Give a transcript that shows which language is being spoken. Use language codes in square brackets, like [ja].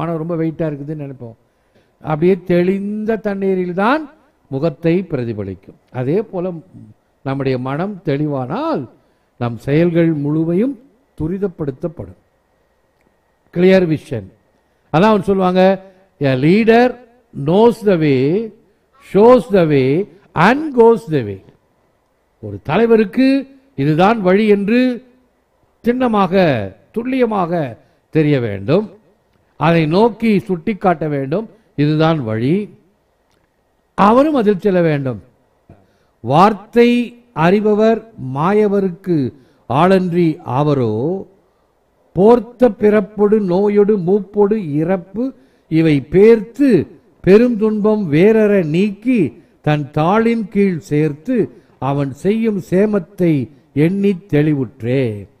[ta] மனம் ரொம்ப வெயிட்டாக இருக்குதுன்னு நினைப்போம். அப்படியே தெளிந்த தண்ணீரில் தான் முகத்தை பிரதிபலிக்கும். அதே போல நம்முடைய மனம் தெளிவானால் நம் செயல்கள் முழுமையும் துரிதப்படுத்தப்படும். [en] Clear vision. [ta] அதான் சொல்லுவாங்க, [en] A leader knows the way, shows the way and goes the way. [ta] ஒரு தலைவருக்கு இதுதான் வழி என்று சின்னமாக துல்லியமாக தெரிய வேண்டும். அதை நோக்கி சுட்டிக்காட்ட வேண்டும். இதுதான் வழி. அவரும் அதில் செல்ல வேண்டும். வார்த்தை அறிபவர் மாயவருக்கு ஆளன்றி ஆவரோ, போர்த்த பிறப்பொடு நோயொடு மூப்பொடு இறப்பு இவை பேர்த்து பெரும் துன்பம் வேறற நீக்கி தன் தாளின் கீழ் சேர்த்து அவன் செய்யும் சேமத்தை எண்ணி தெளிவுற்றே.